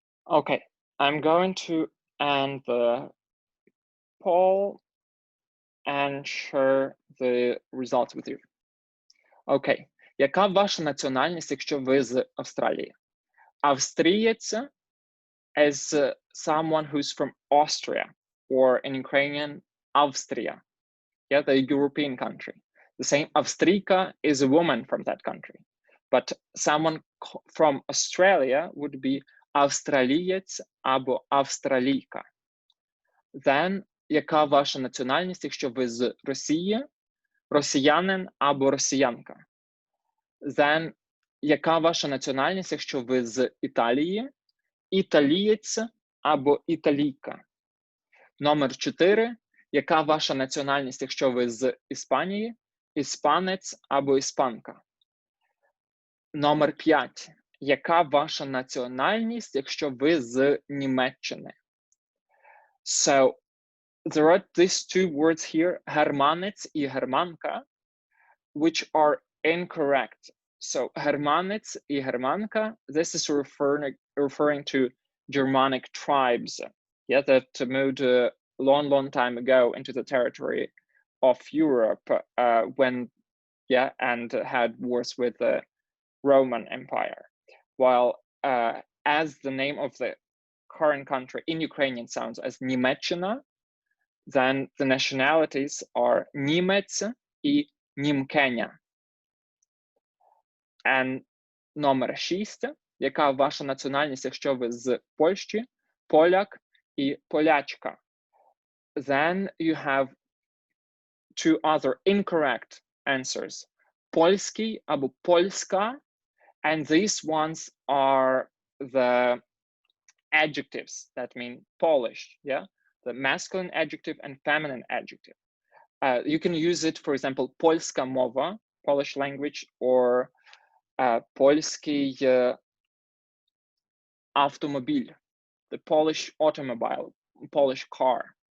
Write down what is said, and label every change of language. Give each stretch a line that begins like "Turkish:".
English: Okay, I'm going to end the poll and share the results with you.
Ukrainian: Okay, яка ваша національність, якщо ви з Австралії?
English: Австрієць is someone who's from Austria, or in Ukrainian, Avstria, yeah, the European country. The same, Avstrika is a woman from that country, but someone from Australia would be
Ukrainian: Австралієць або Австралійка.
English: Then,
Ukrainian: яка ваша національність, якщо ви з Росії? Росіянин або росіянка. Then, яка ваша національність, якщо ви з Італії? Італієць або італійка. Номер 4. Яка ваша національність, якщо ви з Іспанії? Іспанець або іспанка. Номер 5. Яка ваша національність, якщо ви з Німеччини?
English: So, there are these two words here,
Ukrainian: германець і германка,
English: which are incorrect. So,
Ukrainian: германець і германка,
English: this is referring to Germanic tribes, yeah, that moved a long time ago into the territory of Europe and had wars with the Roman Empire. While as the name of the current country in Ukrainian sounds as Німеччина, then the nationalities are
Ukrainian: Німець і Німкеня. And номер 6. Яка ваша національність, якщо ви з Польщі? Поляк і полячка.
English: Then you have two other incorrect answers.
Ukrainian: Польський або польська.
English: And these ones are the adjectives that mean Polish, yeah? The masculine adjective and feminine adjective. You can use it, for example,
Ukrainian: польська мова,
English: Polish language, or
Ukrainian: польський автомобіль,
English: the Polish automobile, Polish car.